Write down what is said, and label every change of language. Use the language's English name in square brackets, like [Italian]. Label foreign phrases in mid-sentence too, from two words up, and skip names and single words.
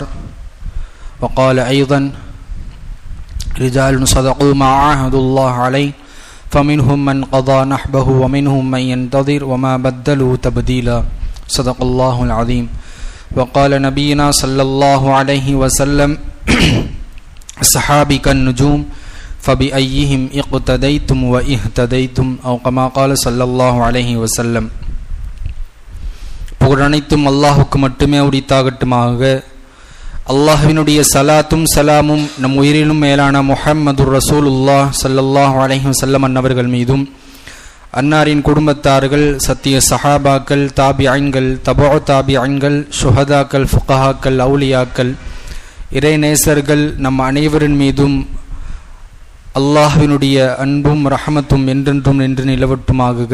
[Arabic] وقال أيضا رجال صدقوا ما عاهدوا الله عليه فمنهم من قضى نحبه ومنهم من ينتظر وما بدلوا تبديلا. صدق الله العظيم. وقال نبينا صلى الله عليه وسلم الصحابة كالنجوم فبأيهم اقتديتم واهتديتم أو كما قال صلى الله عليه وسلم. [Tamil] புகழனைத்தும் அல்லாஹுக்கு மட்டுமே உரித்தாகட்டுமாக. அல்லாஹ்வினுடைய சலாத்தும் சலாமும் நம் உயிரினும் மேலான [Arabic] محمد رسول الله صلى الله عليه وسلم [Tamil] அன்னவர்கள் மீதும், அன்னாரின் குடும்பத்தார்கள், சத்திய சஹாபாக்கள், தாபிஐன்கள், தபூ தாபிஐன்கள், ஷுஹதாக்கள், ஃபுகஹாக்கள், அவுலியாக்கள், இறைநேசர்கள் நம் அனைவரின் மீதும் அல்லாஹ்வினுடைய அன்பும் ரஹமத்தும் என்றென்றும் நின்று நிலவட்டுமாக.